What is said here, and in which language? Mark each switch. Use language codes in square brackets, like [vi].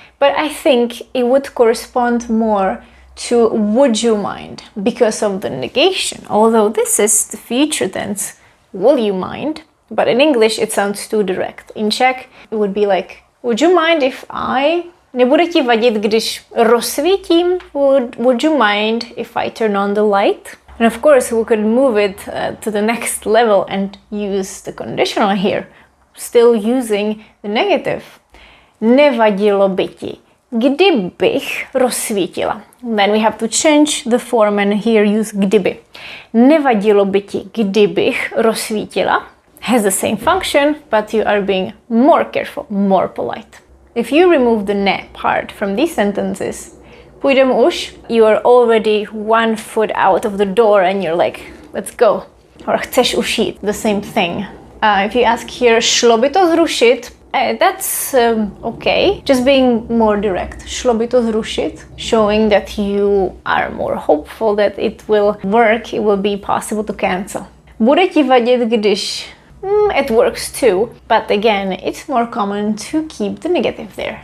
[en] But I think it would correspond more to would you mind because of the negation. Although this is the future tense, will you mind? But in English it sounds too direct. In Czech it would be like, would you mind if I... [cs] Nebude ti vadit, když rozsvítím? [en] Would you mind if I turn on the light? And of course we could move it to the next level and use the conditional here, still using the negative. [cs] Nevadilo by ti, kdybych rozsvítila. [en] Then we have to change the form and here use kdyby. [cs] Nevadilo by ti, kdybych rozsvítila. [en] Has the same function, but you are being more careful, more polite. If you remove the ne part from these sentences, [cs] půjdem už, [en] you are already 1 foot out of the door and you're like, let's go. Or [cs] chceš už jít, [en] the same thing. If you ask here, [cs] šlo by to zrušit, [en] that's okay. Just being more direct. [cs] Šlo by to zrušit, [en] showing that you are more hopeful that it will work, it will be possible to cancel. [cs] Bude ti vadit, když... [en] it works too, but again, it's more common to keep the negative there.